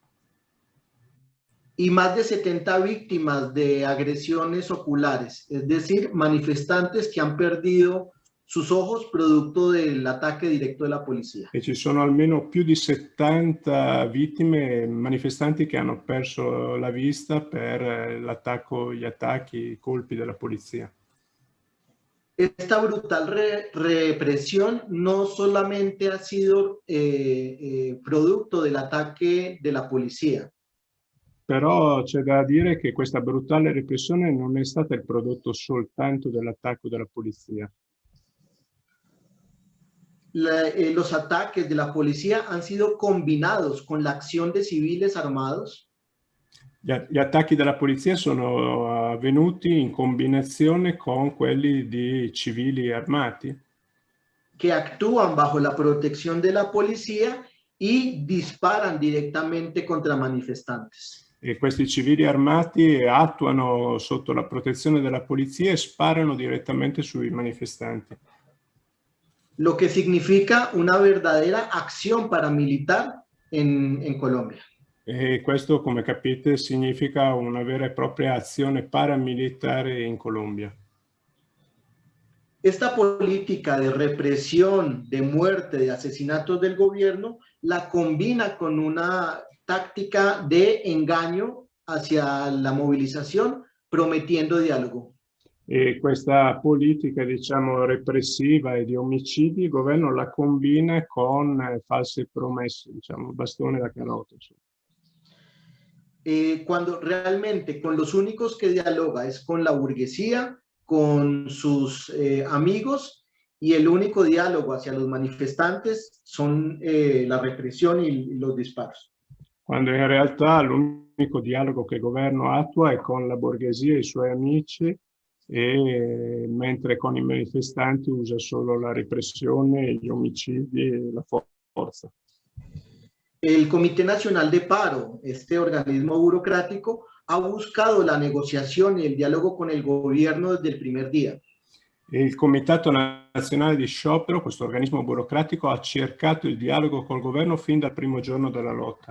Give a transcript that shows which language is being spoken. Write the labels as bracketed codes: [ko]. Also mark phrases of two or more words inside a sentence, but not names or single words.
[es] Y más de 70 víctimas de agresiones oculares, es decir, manifestantes que han perdido sus ojos producto del ataque directo de la policía. [it] E ci sono almeno più di 70 vittime, manifestanti che hanno perso la vista per gli attacchi, i colpi della polizia. [es] Esta brutal represión no solamente ha sido producto del ataque de la policía. [it] Però c'è da dire che questa brutale repressione non è stata il prodotto soltanto dell'attacco della polizia. [es] Los ataques de la policía han sido combinados con la acción de civiles armados. [it] Gli attacchi della polizia sono avvenuti in combinazione con quelli di civili armati. [es] Que actúan bajo la protección de la policía y disparan directamente contra manifestantes. [it] E questi civili armati attuano sotto la protezione della polizia e sparano direttamente sui manifestanti. [es] Lo que significa una verdadera acción paramilitar en Colombia. [it] E questo, come capite, significa una vera e propria azione paramilitare in Colombia. [es] Esta política de represión, de muerte, de asesinatos del gobierno, la combina con una táctica de engaño hacia la movilización, prometiendo diálogo. [it] E questa politica, diciamo, repressiva e di omicidi, il governo la combina con false promesse, diciamo, bastone da carota. [es] Cuando realmente con los únicos que dialoga es con la burguesía, con sus amigos, y el único diálogo hacia los manifestantes son la represión y los disparos. [it] Quando in realtà l'unico dialogo che il governo attua è con la borghesia e i suoi amici, e mentre con i manifestanti usa solo la repressione, gli omicidi e la forza. [es] El Comité Nacional de Paro, este organismo burocrático, ha buscado la negociación y el diálogo con el gobierno desde el primer día. [it] Il Comitato Nazionale di Sciopero, questo organismo burocratico, ha cercato il dialogo col governo fin dal primo giorno della lotta.